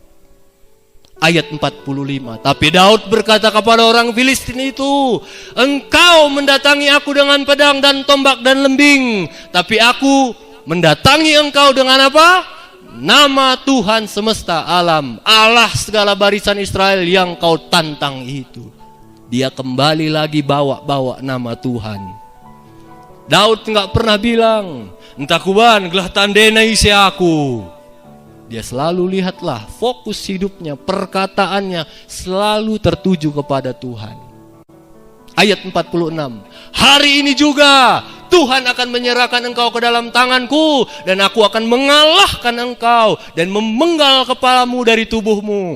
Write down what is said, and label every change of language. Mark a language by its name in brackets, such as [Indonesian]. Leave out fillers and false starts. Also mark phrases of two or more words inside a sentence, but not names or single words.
[Indonesian] Ayat 45, tapi Daud berkata kepada orang Filistin itu, engkau mendatangi aku dengan pedang dan tombak dan lembing, tapi aku mendatangi engkau dengan apa? Nama Tuhan semesta alam, Allah segala barisan Israel yang kau tantang itu. Dia kembali lagi bawa nama Tuhan. Daud nggak pernah bilang, [Batak Karo] entah kuban gelah tandena isi aku. [Indonesian] Dia selalu lihatlah, fokus hidupnya, perkataannya selalu tertuju kepada Tuhan. Ayat 46, hari ini juga Tuhan akan menyerahkan engkau ke dalam tanganku, dan aku akan mengalahkan engkau dan memenggal kepalamu dari tubuhmu.